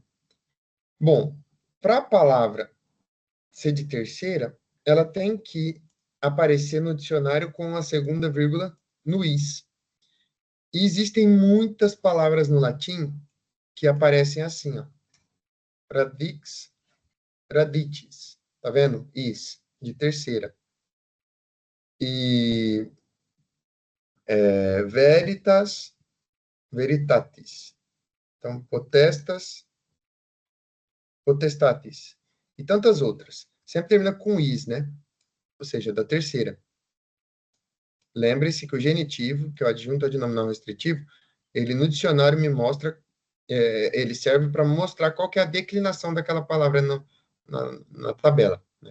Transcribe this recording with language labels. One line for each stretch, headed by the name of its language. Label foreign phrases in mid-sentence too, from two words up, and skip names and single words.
Portuguese: Bom, para a palavra ser de terceira, ela tem que aparecer no dicionário com a segunda vírgula no is. E existem muitas palavras no latim que aparecem assim, ó.
Latin: Radix, radites.
Portuguese: Tá vendo? Is, de terceira. E
Latin: veritas, veritatis.
Portuguese: Então,
Latin: potestas, potestatis.
Portuguese: E tantas outras. Sempre termina com is, né? Ou seja, da terceira. Lembre-se que o genitivo, que é o adjunto adnominal restritivo, ele no dicionário me mostra, ele serve para mostrar qual que é a declinação daquela palavra na tabela, né?